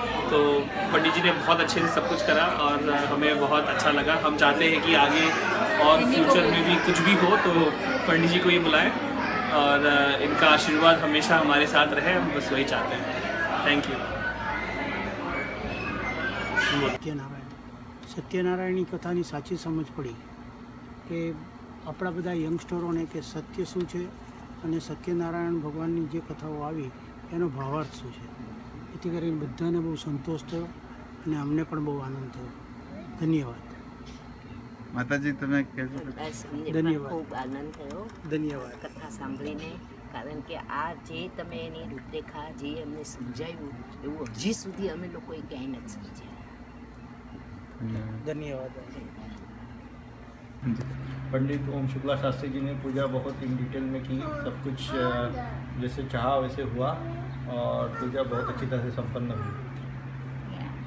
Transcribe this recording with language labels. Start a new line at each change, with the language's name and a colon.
Hindi: तो पंडित जी ने बहुत अच्छे से सब कुछ करा और हमें बहुत अच्छा लगा। हम चाहते हैं कि आगे और फ्यूचर में भी कुछ भी हो तो पंडित जी को ही बुलाएं और इनका आशीर्वाद हमेशा हमारे साथ रहे, हम बस वही चाहते हैं।
English: Thank you.
Gujarati: સત્યનારાયણની કથાની સાચી સમજ પડી કે આપણા બધા યંગસ્ટરોને કે સત્ય શું છે અને સત્યનારાયણ ભગવાનની જે કથાઓ આવી એનો ભાવાર્થ શું છે, એથી કરીને બધાને બહુ સંતોષ થયો અને અમને પણ બહુ આનંદ થયો. ધન્યવાદ. માતાજી તમે ધન્યવાદ. ખૂબ આનંદ થયો ધન્યવાદ કથા સાંભળીને, કારણ કે આ જે તમે એની રૂપરેખા જે અમને સમજાવ્યું એવું હજી સુધી અમે લોકોએ ક્યાંય નથી સમજ્યા.
Hindi: धन्यवाद. पंडित ओम शुक्ला शास्त्री जी ने पूजा बहुत
English: in detail
Hindi: में की, सब कुछ जैसे चाहा वैसे हुआ और पूजा बहुत अच्छी तरह से संपन्न हुई.